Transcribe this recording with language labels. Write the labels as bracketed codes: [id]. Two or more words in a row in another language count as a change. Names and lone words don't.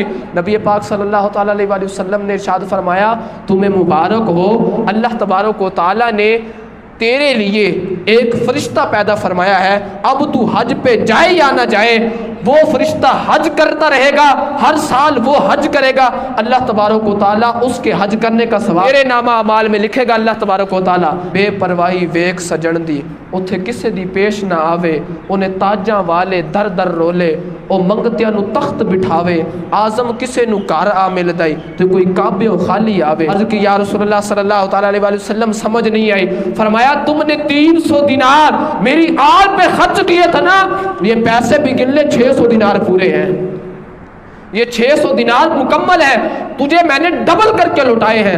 [ur] نبی پاک [ar] صلی اللہ تعالیٰ علیہ وسلم [ur] نے ارشاد فرمایا تمہیں مبارک ہو، [ar] اللہ تبارک و تعالیٰ [ur] نے تیرے لیے ایک فرشتہ پیدا فرمایا ہے، اب تو حج پہ جائے یا نہ جائے وہ فرشتہ حج کرتا رہے گا، ہر سال وہ حج کرے گا، [ar] اللہ تبارک و تعالیٰ [ur] اس کے حج کرنے کا ثواب میرے نامہ اعمال میں لکھے گا [ar] اللہ تبارک و تعالیٰ۔ [pa] بے پرواہی ویک سجن دی اتھے کسے دی پیش نہ آوے، انہیں تاجاں والے در در رولے، او منگتیاں نو تخت بٹھاوے، آزم کسے نو گھر آ مل دائی تو کوئی کعبے و خالی آوے۔ [ur] عرض کی [ar] یا رسول اللہ صلی اللہ تعالیٰ علیہ وسلم [ur] سمجھ نہیں آئی، فرمایا تم نے 300 دینار میری آل پہ خرچ کیے تھا نا، یہ پیسے بھی گن لے 600 دینار پورے ہیں، یہ 600 دینار مکمل ہے، تجھے میں نے ڈبل کر کے لوٹائے ہیں۔